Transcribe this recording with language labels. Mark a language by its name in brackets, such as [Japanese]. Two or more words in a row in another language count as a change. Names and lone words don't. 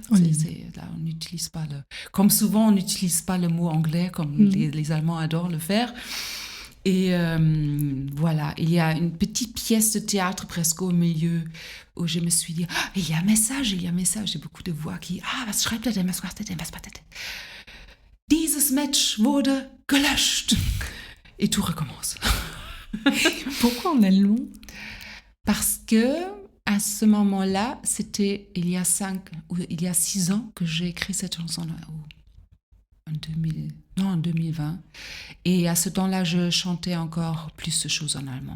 [French] Là, on n'utilise pas comme souvent on n'utilise pas le mot anglais comme les Allemands adorent le faire. Et voilà, il y a une petite pièce de théâtre presque au milieu où je me suis dit, il y a un message. J'ai beaucoup de voix qui, [German] was schreibt er denn, was macht er denn, was macht er denn? Dieses Match wurde gelöscht. [French] Et tout recommence. Pourquoi en allemand? Parce que à ce moment-là, c'était il y a 6 ans que j'ai écrit cette chanson-là. En 2020. Et à ce temps-là, je chantais encore plus de choses en allemand.